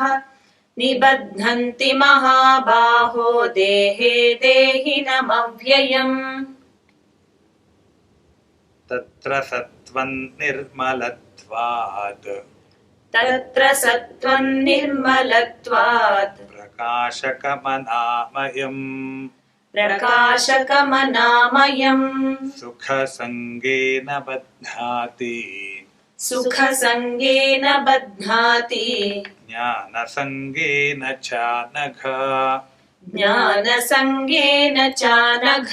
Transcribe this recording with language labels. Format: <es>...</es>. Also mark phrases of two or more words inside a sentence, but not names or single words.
<sa>निबध्नंति महाबाहो देहे देहिनमव्ययं. तत्र सत्वं निर्मलत्वात् तत्र सत्वं निर्मलत्वात् ప్రకాశకమనామయం. प्रकाशकमनामयम् सुखसङ्गेन बध्नाति सुखसङ्गेन बध्नाति ज्ञानसङ्गेन च नघ ज्ञानसङ्गेन च नघ</sa>